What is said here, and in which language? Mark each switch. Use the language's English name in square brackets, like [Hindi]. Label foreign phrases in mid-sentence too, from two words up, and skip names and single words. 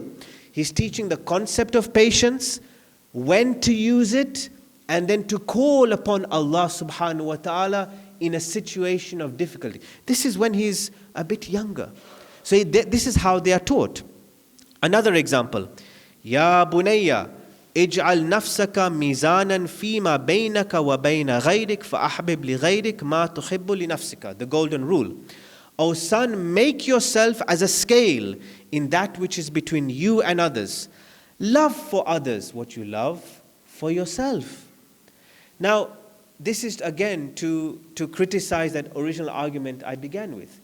[English] He's teaching the concept of patience, when to use it, and then to call upon Allah [Arabic] سبحانه وتعالى [English] in a situation of difficulty. This is when he's a bit younger. So this is how they are taught. Another example. [Arabic] يا بنيّ، اجعل نفسك ميزانا فيما بينك وبين غيرك فأحبب لغيرك ما تحب لنفسك. [English] The golden rule. O son, make yourself as a scale in that which is between you and others. Love for others what you love for yourself. Now, this is again to criticize that original argument I began with.